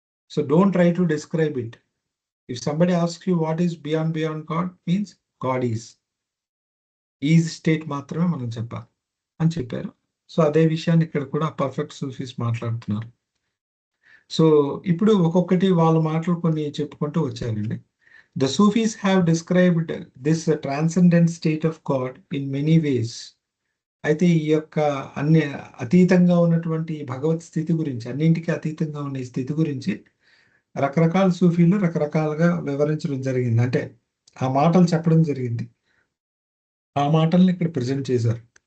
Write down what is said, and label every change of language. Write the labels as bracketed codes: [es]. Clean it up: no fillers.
[en] So don't try to describe it. If somebody asks you what is beyond God, means God is state [te] మాత్రమే మనం చెప్పాలి అని చెప్పారు. So అదే విషయాన్ని ఇక్కడ కూడా పర్ఫెక్ట్ సూఫీస్ మాట్లాడుతున్నారు. సో ఇప్పుడు ఒక్కొక్కటి వాళ్ళ మాటలు కొన్ని చెప్పుకుంటూ వచ్చారండి. [en] The Sufis have described this transcendent state of God in many ways. [te] అయితే ఈ యొక్క అన్ని అతీతంగా ఉన్నటువంటి భగవత్ స్థితి గురించి, అన్నింటికీ అతీతంగా ఉన్న ఈ స్థితి గురించి రకరకాల సూఫీలు రకరకాలుగా వివరించడం జరిగింది. అంటే ఆ మాటలు చెప్పడం జరిగింది, ఆ మాటల్ని ఇక్కడ ప్రజెంట్ చేశారు.